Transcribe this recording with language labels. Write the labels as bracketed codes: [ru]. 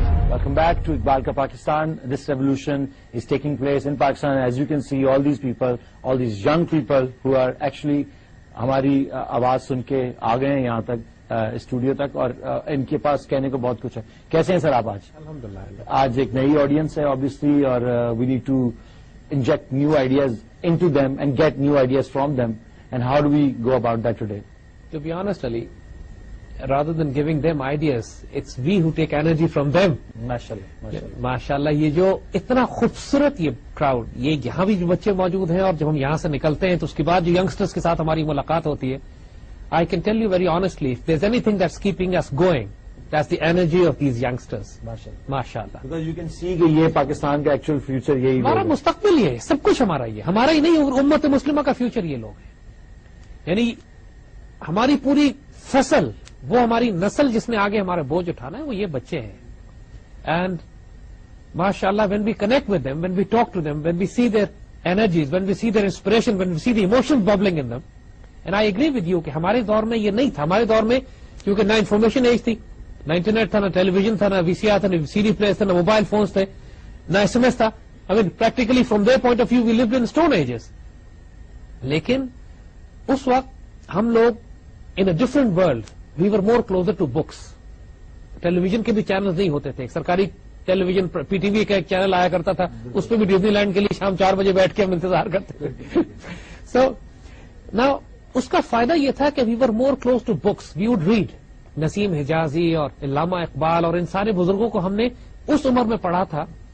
[en] Welcome back to Iqbal Ka Pakistan. This revolution is taking place in Pakistan. As you can see, all these people, all these young people who are actually [ur] ہماری آواز سن کے آ گئے ہیں یہاں تک studio تک، اور ان کے پاس کہنے کو بہت کچھ ہے. کیسے ہیں سر آپ آج؟ الحمدللہ. آج ایک نئی آڈینس ہے [en] obviously، اور we need to inject new ideas into them and get new ideas from them. And how do we go about that today? To be honest, Ali, rather than giving them ideas, it's we who take energy from them. [ur] ماشاءاللہ. یہ جو اتنا خوبصورت یہ crowd, یہ یہاں بھی جو بچے موجود ہیں، اور جب ہم یہاں سے نکلتے ہیں تو اس کے بعد جو ینگسٹرز کے ساتھ ہماری ملاقات ہوتی ہے، [en] I can tell you very honestly, if there's anything that's keeping us going, that's the energy of these youngsters. [ur] ماشاءاللہ. [en] Because you can see [ur] کہ یہ پاکستان کا ایکچوئل فیوچر یہی ہمارا مستقبل یہ ہے، سب کچھ ہمارا یہ، ہمارا ہی نہیں، امت مسلمہ کا فیوچر یہ لوگ ہیں. یعنی ہماری پوری فصل، وہ ہماری نسل جس نے آگے ہمارا بوجھ اٹھانا ہے، وہ یہ بچے ہیں. [en] and ماشاءاللہ when we connect with them, when we talk to them, when we see their energies, when we see their inspiration, when we see the emotions bubbling in them, and I agree with you [ur] کہ ہمارے دور میں یہ نہیں تھا. ہمارے دور میں کیونکہ نہ انفارمیشن ایج تھی، نہ انٹرنیٹ تھا، نہ ٹیلی ویژن تھا، نہ وی سی آر تھا، نہ سی ڈی پلیئرز تھے، نہ موبائل فونس تھے، نہ ایس ایم ایس تھا. [en] I mean practically from their point of view we lived in stone ages. [ur] لیکن اس وقت ہم لوگ [en] in a different world, we were more closer to books. [ur] Tele vision کے بھی چینلز نہیں ہوتے تھے. سرکاری ٹیلی ویژن پی ٹی وی کا ایک چینل آیا کرتا تھا، اس پہ بھی ڈزنی لینڈ کے لیے شام 4 بجے بیٹھ کے ہم انتظار کرتے تھے. [en] so now [ur] اس کا فائدہ یہ تھا کہ [en] We were more close to books. We would read [ur] نسیم حجازی اور علامہ اقبال اور ان سارے بزرگوں کو ہم نے اس عمر میں پڑھا تھا.